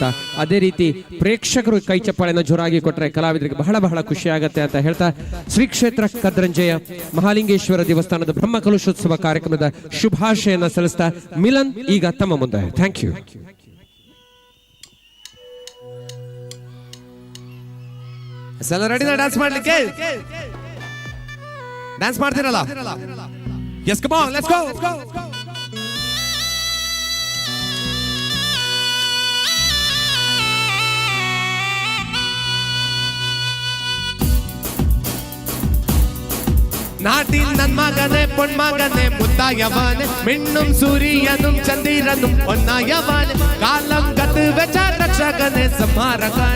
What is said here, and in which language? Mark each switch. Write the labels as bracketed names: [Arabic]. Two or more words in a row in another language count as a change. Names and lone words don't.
[Kannada] ಅದೇ ರೀತಿ ಪ್ರೇಕ್ಷಕರು ಕೈ ಚಪ್ಪಾಳೆಯನ್ನು ಜೋರಾಗಿ ಕೊಟ್ಟರೆ ಕಲಾವಿದರಿಗೆ ಬಹಳ ಬಹಳ ಖುಷಿ ಆಗುತ್ತೆ ಅಂತ ಹೇಳ್ತಾ, ಶ್ರೀ ಕ್ಷೇತ್ರ ಕದ್ರಂಜೆಯ ಮಹಾಲಿಂಗೇಶ್ವರ ದೇವಸ್ಥಾನದ ಬ್ರಹ್ಮ ಕಲಶೋತ್ಸವ ಕಾರ್ಯಕ್ರಮದ ಶುಭಾಶಯನ ಸಲ್ಲಿಸ್ತಾ ಮಿಲನ್ ಈಗ ತಮ್ಮ ಮುಂದೆ. [English] thank you. [Kannada] ಡ್ಯಾನ್ಸ್ ಮಾಡ್ಲಿಕ್ಕೆ ಡ್ಯಾನ್ಸ್ ಮಾಡ್ತೀರಲ್ಲ? [English] yes, come on, let's go. [Tamil] நாட்டின் நன்மகனே பொன்மகனே முத்தாயவானே மின்னும் சூரியனும் சந்திரனும் பொன்னாயவானே காலம் கத்து வச்ச ரட்சகனே சமாரகனே